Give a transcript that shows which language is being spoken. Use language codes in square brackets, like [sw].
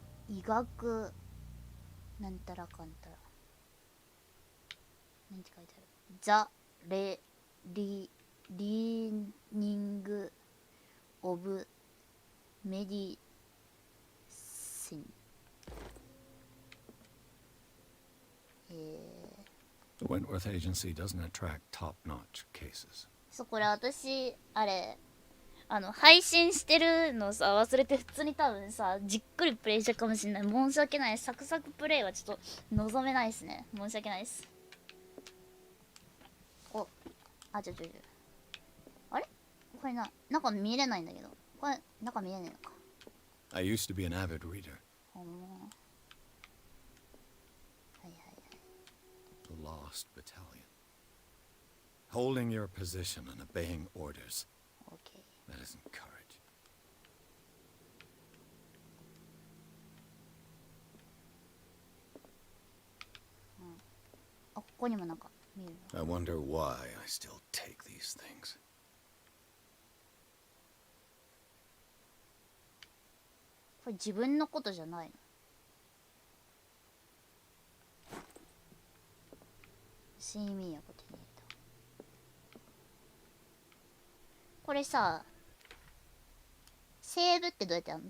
[ja] 医学。なんたらかんたら。なんて書いてある。 [en] ザ・レ・リーニング・オブ・メディシン。 The Wentworth Agency doesn't attract top-notch cases. [ja] そう、これ私、あれ、配信してるのさ、忘れて普通に多分さ、じっくりプレイしちゃうかもしんない。申し訳ない。サクサクプレイはちょっと望めないっすね。申し訳ないっす。お、あ、あれこれ中見れないんだけど。これ、中見えねえのか。 [en] I used to be an avid reader. [ja] ほんま。はいはいはい。 [en] The Lost Battalion. Holding your position and obeying orders. OK。 That isn't courage. [ja] あ、ここにもなんか見るの。 [en] I wonder why I still take these things. [ja] これ自分のことじゃないの。睡眠薬を手に入れた。これさ、セーブってどうやってやるの？